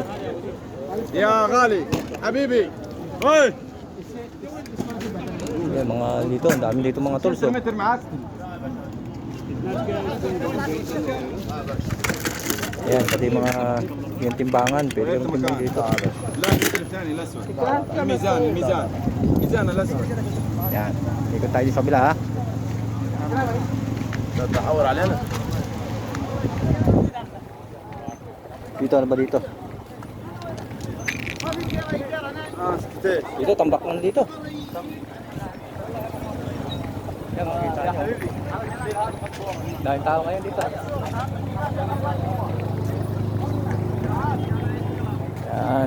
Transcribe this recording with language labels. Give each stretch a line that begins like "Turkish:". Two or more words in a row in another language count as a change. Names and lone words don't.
Filipino: Ya Gali, Habibi. Hoy! Yan, mga dito, ang dami dito mga tools oh. Ayan, pati mga yung timbangan, pwede yung timbang dito.
Arabic: لا المتر الثاني الاسود. الميزان الميزان الاسود.
Filipino: Yan, ikot tayo sa kabila ha.
Arabic: تحور علينا.
Filipino: Dito, ano ba dito? Dito, tambak lang dito. Yan, makita nyo. Dahil tao ngayon dito. Yan.